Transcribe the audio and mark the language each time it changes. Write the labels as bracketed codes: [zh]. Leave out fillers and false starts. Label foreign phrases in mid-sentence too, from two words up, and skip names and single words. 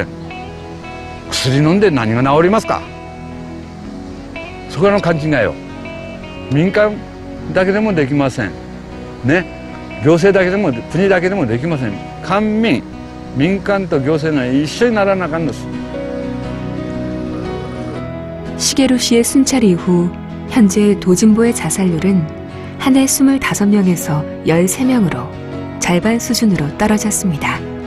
[ja] 薬飲んで何が治りますか。そこの勘違いを民間だけでもできませんね。行政だけでも国だけでもできません。官民民間と行政が一緒にならなあかんです。 [ko] 시게루 씨의 순찰 이후 현재 도진보의 자살률은 한 해 25명에서 13명으로 절반 수준으로 떨어졌습니다.